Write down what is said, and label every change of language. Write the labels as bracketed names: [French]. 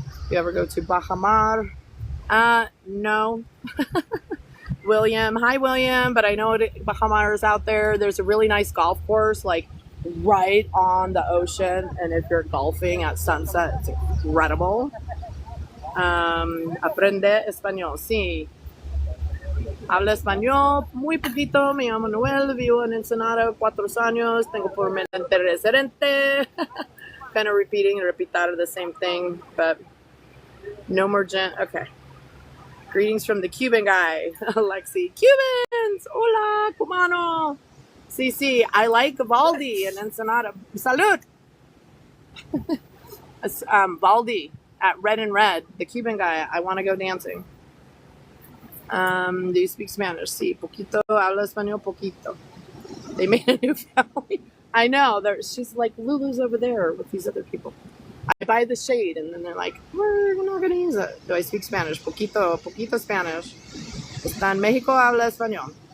[English] You ever go to Baja Mar? No. William. Hi, William. But I know Baja Mar is out there. There's a really nice golf course, like, right on the ocean, and if you're golfing at sunset, it's incredible. [Spanish] Aprende español, sí. Habla español muy poquito. Me llamo Noel, vivo en Ensenada 4 años. Tengo permanente residente. [English] Kind of repeating and repitar the same thing, but no more okay. Greetings from the Cuban guy, Alexi. Cubans! [Spanish] Hola, cubano! Sí, [English] I like Valdi in Ensenada. [Spanish] Salud! [English] Valdi at Red and Red, the Cuban guy. I want to go dancing. Do you speak Spanish? [Spanish] Sí, poquito. Habla español, poquito. [English] They made a new family. I know. She's like, Lulu's over there with these other people. I buy the shade, and then they're like, we're not going to use it. Do I speak Spanish? Poquito Spanish. [Spanish] Está en México, habla español.